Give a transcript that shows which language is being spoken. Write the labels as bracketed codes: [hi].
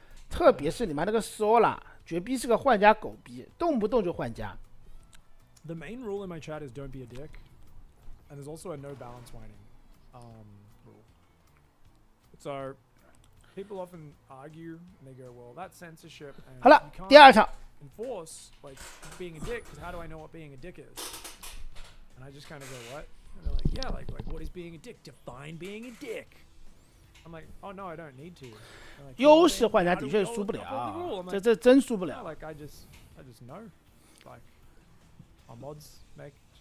[zh] 特别是你妈那个Sola，绝逼是个换家狗逼，动不动就换家。 [en] The main rule in my chat is don't be a dick, and there's also a no balance whining rule. So. People often argue and they go, well, that's censorship. And [zh] 好了，第二场。 [en] Enforce like being a dick, because how do I know what being a dick is? And I just kind of go, what? And they're like, yeah, like what is being a dick? Define being a dick. I'm like, oh no, I don't need to. Like, [zh] 优势换家的确输不了，这真输不了。 [en] Like I just know, like our mods make.